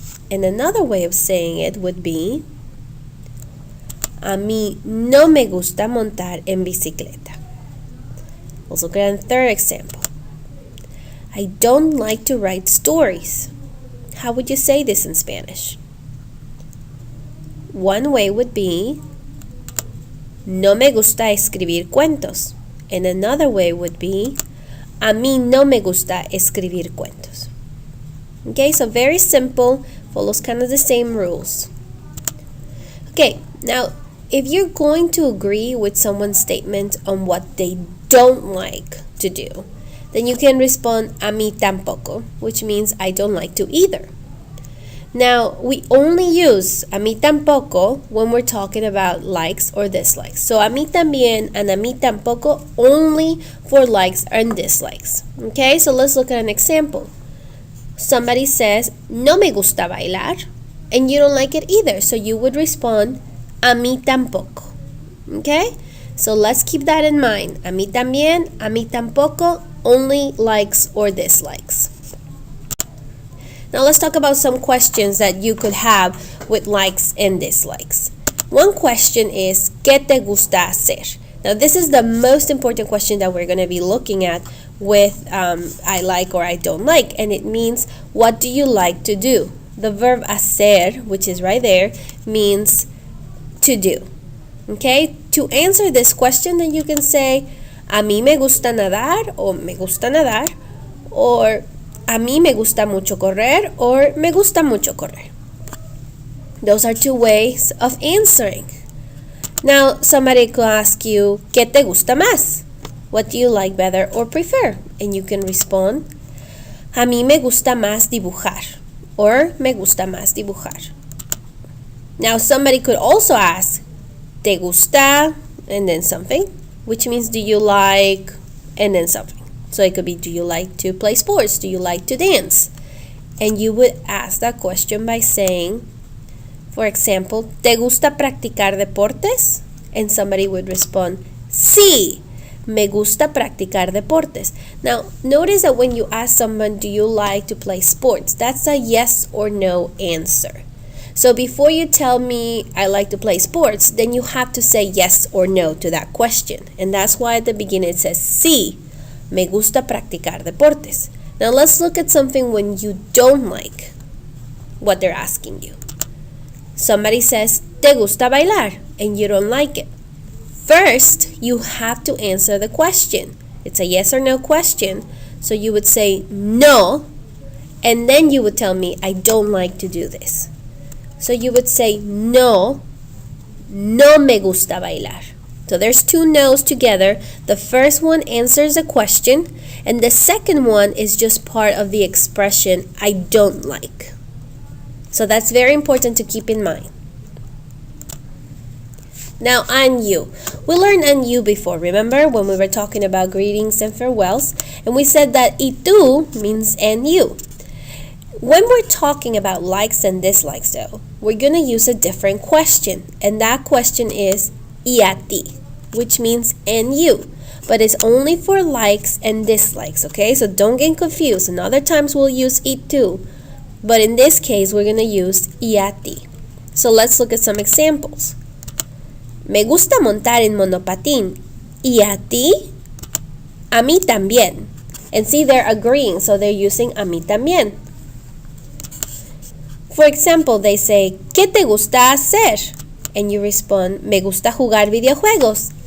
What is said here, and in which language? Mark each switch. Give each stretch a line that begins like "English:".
English: And another way of saying it would be,
Spanish: a mí no me gusta montar en bicicleta.
English: Let's look at a third example. I don't like to write stories. How would you say this in Spanish? One way would be,
Spanish: no me gusta escribir cuentos.
English: And another way would be,
Spanish: a mí no me gusta escribir cuentos.
English: Okay, so very simple, follows kind of the same rules. Okay, now if you're going to agree with someone's statement on what they don't like to do, then you can respond,
Spanish: a mí tampoco,
English: which means I don't like to either. Now, we only use
Spanish: a mí tampoco
English: when we're talking about likes or dislikes. So,
Spanish: a mí también
English: and
Spanish: a mí tampoco
English: only for likes and dislikes. Okay, so let's look at an example. Somebody says,
Spanish: no me gusta bailar,
English: and you don't like it either. So, you would respond,
Spanish: a mí tampoco.
English: Okay, so let's keep that in mind.
Spanish: A mí también, a mí tampoco,
English: only likes or dislikes. Now let's talk about some questions that you could have with likes and dislikes. One question is,
Spanish: ¿qué te gusta hacer?
English: Now this is the most important question that we're going to be looking at with I like or I don't like, and it means, what do you like to do? The verb hacer, which is right there, means to do. Okay? To answer this question, then you can say,
Spanish: a mí me gusta nadar,
English: or
Spanish: me gusta nadar,
English: or
Spanish: a mí me gusta mucho correr,
English: or
Spanish: me gusta mucho correr.
English: Those are two ways of answering. Now, somebody could ask you,
Spanish: ¿qué te gusta más?
English: What do you like better or prefer? And you can respond,
Spanish: a mí me gusta más dibujar,
English: or
Spanish: me gusta más dibujar.
English: Now, somebody could also ask,
Spanish: ¿te gusta?
English: And then something, which means do you like? And then something. So it could be, do you like to play sports? Do you like to dance? And you would ask that question by saying, for example,
Spanish: ¿te gusta practicar deportes?
English: And somebody would respond,
Spanish: sí, me gusta practicar deportes.
English: Now, notice that when you ask someone, do you like to play sports? That's a yes or no answer. So before you tell me I like to play sports, then you have to say yes or no to that question. And that's why at the beginning it says,
Spanish: sí, me gusta practicar deportes.
English: Now let's look at something when you don't like what they're asking you. Somebody says,
Spanish: ¿te gusta bailar?
English: And you don't like it. First, you have to answer the question. It's a yes or no question. So you would say no, and then you would tell me, I don't like to do this. So you would say,
Spanish: no, no me gusta bailar.
English: So there's two no's together. The first one answers a question, and the second one is just part of the expression, I don't like. So that's very important to keep in mind. Now, and you. We learned and you before, remember, when we were talking about greetings and farewells, and we said that
Spanish: y tú
English: means and you. When we're talking about likes and dislikes, though, we're going to use a different question, and that question is
Spanish: y a ti,
English: which means and you, but it's only for likes and dislikes, okay? So don't get confused. And other times we'll use
Spanish: y tú,
English: but in this case we're going to use
Spanish: y a ti.
English: So let's look at some examples.
Spanish: Me gusta montar en monopatín. ¿Y a ti? A mí también.
English: And see, they're agreeing, so they're using
Spanish: a mí también.
English: For example, they say,
Spanish: ¿qué te gusta hacer?
English: And you respond,
Spanish: me gusta jugar videojuegos.